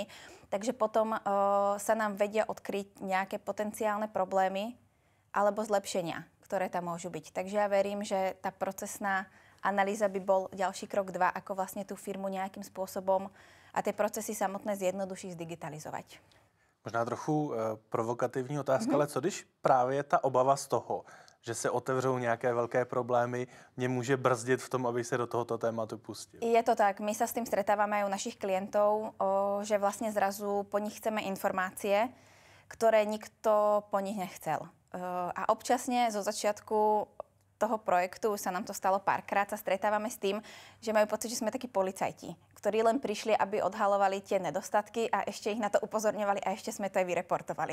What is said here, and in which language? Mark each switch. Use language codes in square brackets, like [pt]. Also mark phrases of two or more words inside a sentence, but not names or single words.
[sk] Takže potom sa nám vedia odkryť nejaké potenciálne problémy alebo zlepšenia, ktoré tam môžu byť. Takže ja verím, že tá procesná analýza by bol ďalší krok 2, ako vlastne tú firmu nejakým spôsobom a tie procesy samotné zjednodušiť, zdigitalizovať. [cs] Možná trochu provokativní otázka, ale co když právě ta obava z toho, že se otevřou nějaké velké problémy, mě může brzdit v tom, aby se do tohoto tématu pustil? [sk] Je to tak. My sa s tým stretávame aj u našich klientov, že vlastne zrazu po nich chceme informácie, ktoré nikto po nich nechcel. A občasne zo začiatku toho projektu, sa nám to stalo párkrát, sa stretávame s tým, že majú pocit, že sme takí policajti, ktorí len prišli, aby odhalovali tie nedostatky a ešte ich na to upozorňovali a ešte sme to aj vyreportovali.